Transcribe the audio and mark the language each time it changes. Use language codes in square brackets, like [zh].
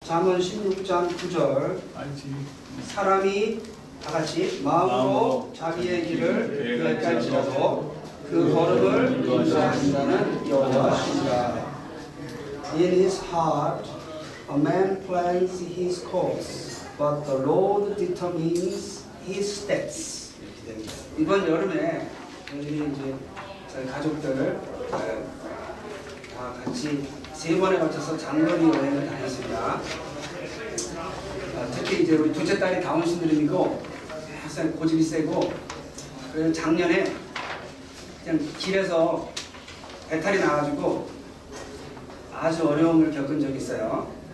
[ko] 잠언 16장 9절 사람이 다같이 마음으로 자기의 길을 계획할지라도 그 걸음을 인도하신 자는 여호와시니라. [en] In his heart a man plans his course, but the Lord determines his steps. [ko] 이번 여름에 저희들이 이제 저희 가족들 다 같이 3번에 걸쳐서 장거리 여행을 다녔습니다. 특히 이제 우리 둘째 딸이 다운 신드롬이고 항상 고집이 세고, 그래서 작년에 그냥 길에서 배탈이 나가지고 아주 어려움을 겪은 적이 있어요.